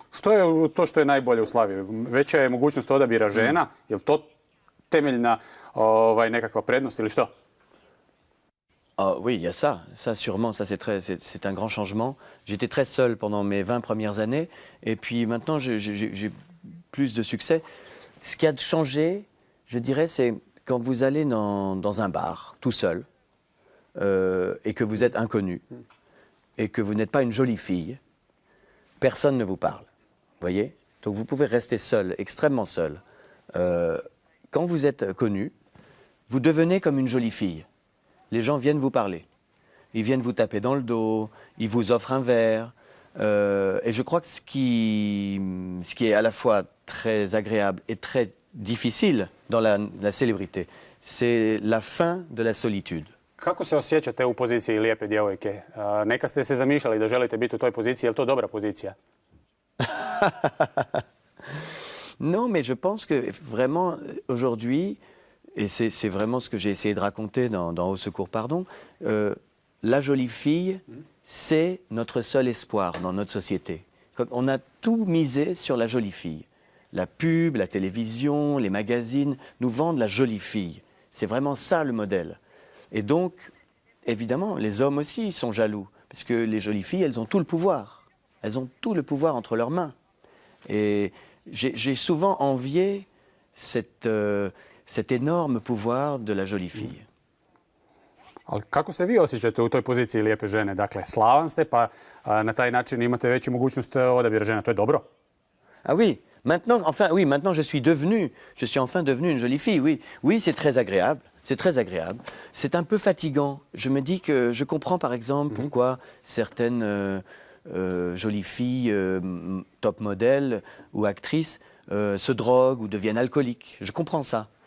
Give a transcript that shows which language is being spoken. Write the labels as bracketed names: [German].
[Croatian] Što je to što je najbolje u slavi? Veća je mogućnost odabira žena? Je li to temeljna nekakva prednost ili što? [French] Ah, oui, il y a ça. Ça, sûrement, ça, c'est un grand changement. J'étais très seul pendant mes 20 premières années. Et puis maintenant, j'ai plus de succès. Ce qui a changé, je dirais, c'est quand vous allez dans un bar, tout seul, et que vous êtes inconnu, et que vous n'êtes pas une jolie fille, personne ne vous parle. Vous voyez? Donc vous pouvez rester seul, extrêmement seul. Quand vous êtes connu, vous devenez comme une jolie fille. Les gens viennent vous parler. Ils viennent vous taper dans le dos, ils vous offrent un verre. Et je crois que ce qui est à la fois très agréable et très difficile dans la célébrité, c'est la fin de la solitude. [Croatian] Kako se osjećate u poziciji lijepe djevojke? Neka ste se zamišljali da želite biti u toj poziciji, je li to dobra pozicija? [French] Non, mais je pense que vraiment, aujourd'hui, et c'est vraiment ce que j'ai essayé de raconter dans Au Secours Pardon, la jolie fille, c'est notre seul espoir dans notre société. On a tout misé sur la jolie fille. La pub, la télévision, les magazines nous vendent la jolie fille. C'est vraiment ça le modèle. Et donc, évidemment, les hommes aussi sont jaloux, parce que les jolies filles, elles ont tout le pouvoir. Elles ont tout le pouvoir entre leurs mains. Et j'ai souvent envié cet énorme pouvoir de la jolie fille. [Croatian] Ali kako se vi osjećate u toj poziciji lijepe žene? Dakle, slavan ste, pa na taj način imate veću mogućnost odabira žena. To je dobro? [French] Ah oui, maintenant je suis enfin devenu une jolie fille, oui. Oui, c'est très agréable. C'est très agréable. C'est un peu fatigant. Je me dis que je comprends par exemple pourquoi certaines jolies filles, top modèles ou actrices, se droguent ou deviennent alcooliques. Je comprends ça.